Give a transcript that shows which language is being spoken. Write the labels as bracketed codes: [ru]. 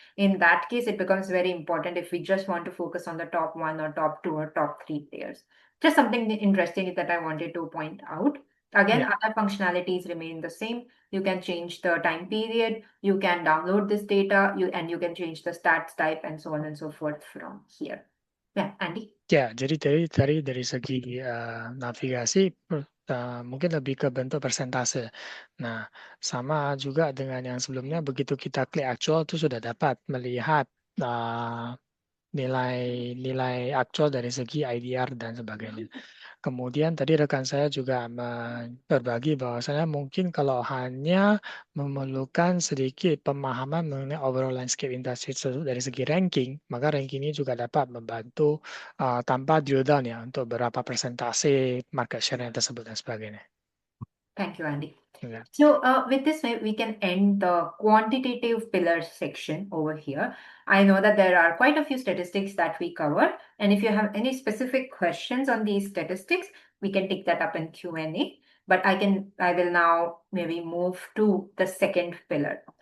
[en] In that case, it becomes very important if we just want to focus on the top 1 or top 2 or top 3 players. Just something interesting that I wanted to point out. Again, Yeah. other functionalities remain the same. You can change the time period, you can download this data, and you can change the stats type and so on and so forth from here. Yeah, Andy. [id] Ya, jadi tadi dari segi navigasi mungkin lebih ke bentuk persentase. Nah, sama juga dengan yang sebelumnya, begitu kita klik actual itu sudah dapat melihat nilai actual dari segi IDR dan sebagainya. Kemudian tadi rekan saya juga berbagi bahwasanya mungkin kalau hanya memerlukan sedikit pemahaman mengenai overall landscape industri dari segi ranking, maka ranking ini juga dapat membantu tanpa drill down ya untuk berapa persentase market share yang tersebut dan sebagainya. [en] Thank you, Andy. Ya. So with this, we can end the quantitative pillars section over here. I know that there are quite a few statistics that we cover. And if you have any specific questions on these statistics, we can take that up in Q&A. But I will now maybe move to the second pillar.